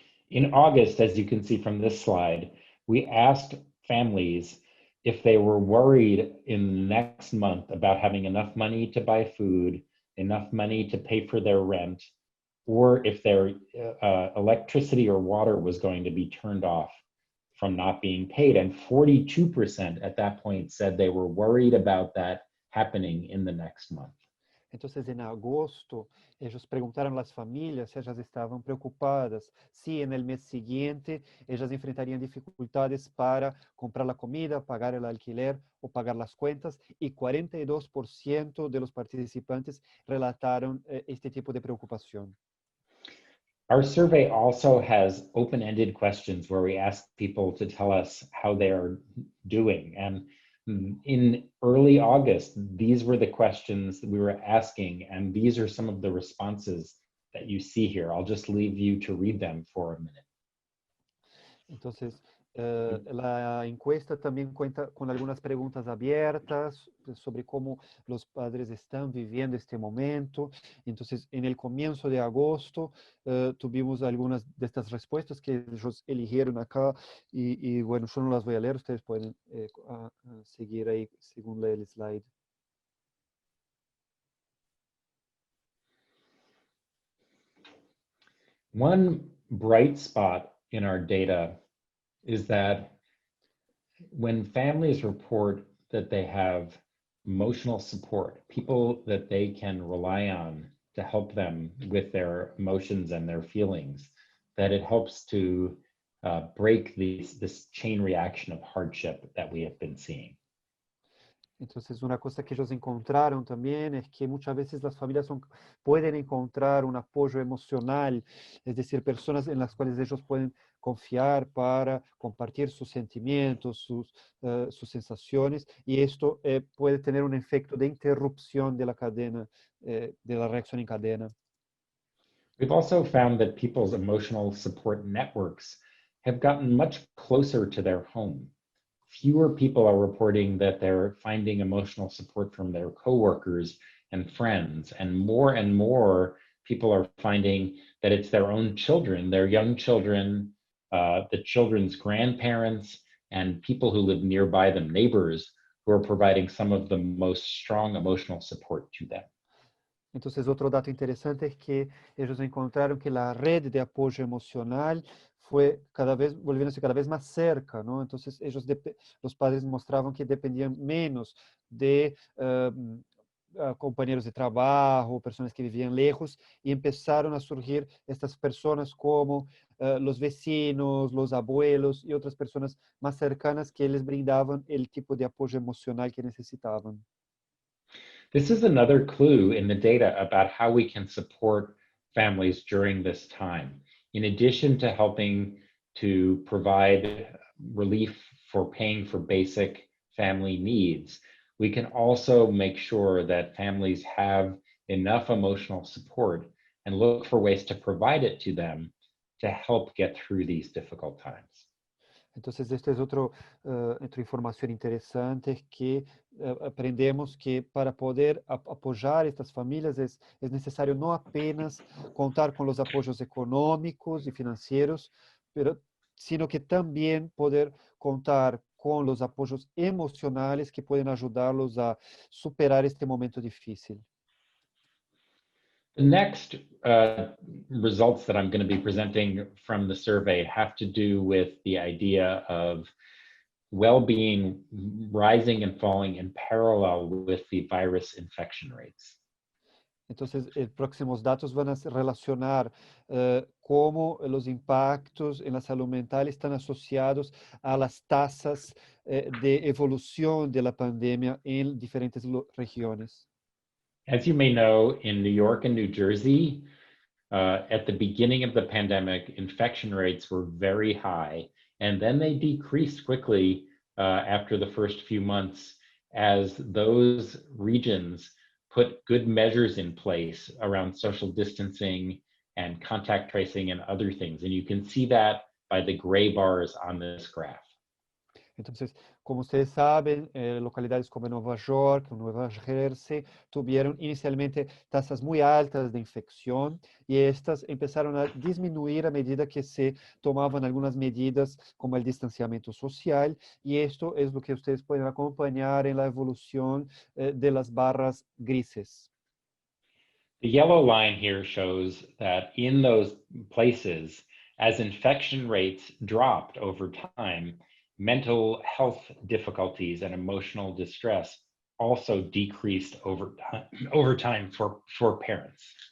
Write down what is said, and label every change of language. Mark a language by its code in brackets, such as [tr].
[en] In August, as you can see from this slide, we asked families if they were worried in the next month about having enough money to buy food, enough money to pay for their rent, or if their electricity or water was going to be turned off from not being paid. And 42% at that point said they were worried about that happening in the next month. [es] Entonces, en agosto, ellos preguntaron a las familias si ellas estaban preocupadas, si en el mes siguiente ellas enfrentarían dificultades para comprar la comida, pagar el alquiler o pagar las cuentas, y 42% de los participantes relataron este tipo de preocupación. [en] Our survey also has open-ended questions where we ask people to tell us how they are doing. And in early August, these were the questions that we were asking, and these are some of the responses that you see here. I'll just leave you to read them for a minute. [es] Entonces, la encuesta también cuenta con algunas preguntas abiertas sobre cómo los padres están viviendo este momento. Entonces, en el comienzo de agosto tuvimos algunas de estas respuestas que ellos eligieron acá y bueno, yo no las voy a leer, ustedes pueden seguir ahí según lee el slide. [en] One bright spot in our data is that when families report that they have emotional support, people that they can rely on to help them with their emotions and their feelings, that it helps to break this chain reaction of hardship that we have been seeing. [es] Entonces, una cosa que ellos encontraron también es que muchas veces las familias pueden encontrar un apoyo emocional, es decir, personas en las cuales ellos pueden confiar para compartir sus sentimientos, sus sensaciones, y esto puede tener un efecto de interrupción de la cadena, de la reacción en cadena. [en] We've also found that people's emotional support networks have gotten much closer to their home. Fewer people are reporting that they're finding emotional support from their coworkers and friends, and more people are finding that it's their own children, their young children, the children's grandparents, and people who live nearby them, neighbors, who are providing some of the most strong emotional support to them. [es] Entonces, otro dato interesante es que ellos encontraron que la red de apoyo emocional fue volviéndose cada vez más cerca, ¿no? Entonces, los padres mostraban que dependían menos de compañeros de trabajo, personas que vivían lejos, y empezaron a surgir estas personas como los vecinos, los abuelos y otras personas más cercanas que les brindaban el tipo de apoyo emocional que necesitaban. [en] This is another clue in the data about how we can support families during this time. In addition to helping to provide relief for paying for basic family needs, we can also make sure that families have enough emotional support and look for ways to provide it to them to help get through these difficult times. [es] Entonces, esta es otra información interesante que aprendemos que para poder apoyar estas familias es necesario no apenas contar con los apoyos económicos y financieros, sino que también poder contar con los apoyos emocionales que pueden ayudarlos a superar este momento difícil. [en] The next results that I'm going to be presenting from the survey have to do with the idea of well-being rising and falling in parallel with the virus infection rates. [es] Entonces, próximos datos van a relacionar cómo los impactos en la salud mental están asociados a las tasas de evolución de la pandemia en diferentes regiones. [en] As you may know, in New York and New Jersey, at the beginning of the pandemic, infection rates were very high, and then they decreased quickly after the first few months as those regions put good measures in place around social distancing and contact tracing and other things. And you can see that by the gray bars on this graph. [es] Entonces, como ustedes saben, localidades como Nueva York, Nueva Jersey, tuvieron inicialmente tasas muy altas de infección y estas empezaron a disminuir a medida que se tomaban algunas medidas como el distanciamiento social, y esto es lo que ustedes pueden acompañar en la evolución de las barras grises. [en] The yellow line here shows that in those places, as infection rates dropped over time, mental health difficulties and emotional distress also decreased over time for parents.